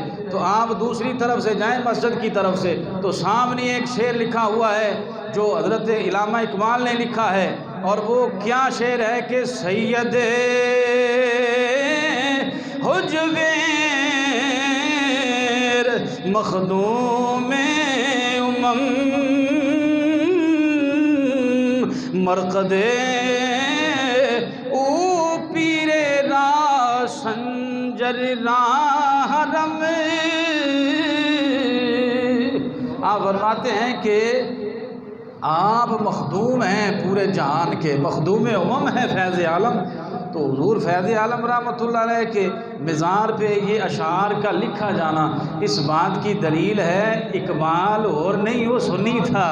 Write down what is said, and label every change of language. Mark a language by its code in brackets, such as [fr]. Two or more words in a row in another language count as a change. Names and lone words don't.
[ur] تو آپ دوسری طرف سے جائیں مسجد کی طرف سے تو سامنے ایک شعر لکھا ہوا ہے جو حضرت علامہ اقبال نے لکھا ہے، اور وہ کیا شعر ہے کہ [fa] سید حجویر مخدوم امم مرقد او پیر را سنجر راہرم۔ [ur] آپ فرماتے ہیں کہ آپ مخدوم ہیں پورے جہان کے، مخدوم امم ہے فیض عالم۔ تو حضور فیض عالم رحمۃ اللہ علیہ کے مزار پہ یہ اشعار کا لکھا جانا اس بات کی دلیل ہے اقبال اور نہیں، وہ سنی تھا۔